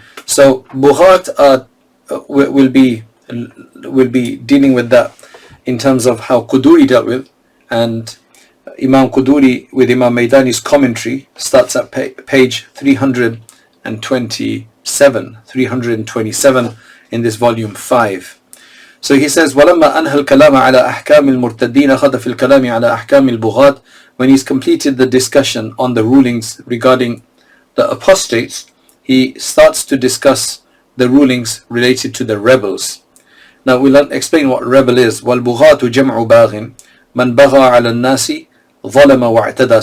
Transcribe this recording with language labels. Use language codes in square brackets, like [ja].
[en] So Bughat will be dealing with that in terms of how Quduri dealt with, and Imam Quduri with Imam Maydani's commentary starts at page 327 in this volume 5. So he says, [ar] وَلَمَّا أَنْهَى الْكَلَامَ عَلَى أَحْكَامِ الْمُرْتَدِّينَ خَذَ فِي الْكَلَامِ عَلى أَحْكَامِ الْبُغَاة. [en] When he's completed the discussion on the rulings regarding the apostates, he starts to discuss the rulings related to the rebels. Now we'll explain what rebel is. [ar] وَالْبُغَاةُ جَمْعُ بَاغٍ مَنْ بَغَى عَلى النَّاسِ ظَلَمَ وَاعْتَدَى.